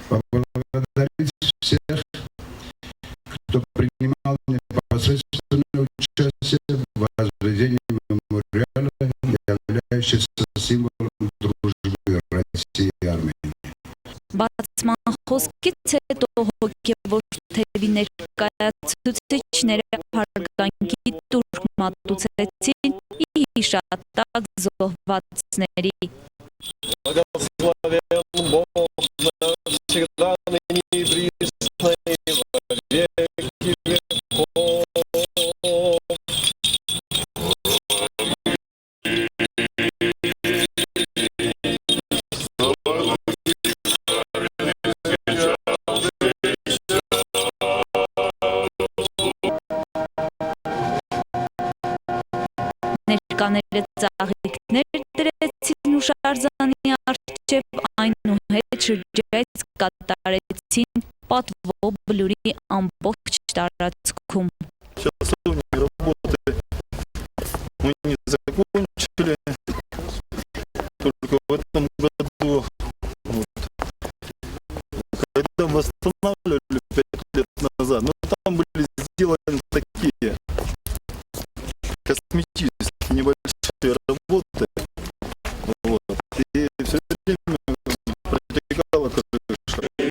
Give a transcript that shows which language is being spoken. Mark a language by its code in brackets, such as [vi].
[ru] Поблагодарить всех, кто принимал непосредственное участие в возведении мемориала, являющегося символом дружбы России и Армении. [hy] Բացման խոսքից հետո հոգևոր թևի ներկայացուցիչները հարգանքի տուրք մատուցեցին ի հիշատակ զոհվածների։ [ru] Благословен Бог навсегда, ныне и присно, и во веки веков. [hy] Ներկաները ծաղիկներ դրեցին հուշարձանի առջև, այնուհետ շրջայց կատարեցին պատվո բլուրի ամբողջ տարածքում։ [ru] Мы не закончили, только в этом году, когда восстанавливали 5 лет назад, но там были сделаны такие косметические небольшие работы, и все время протекала крыша.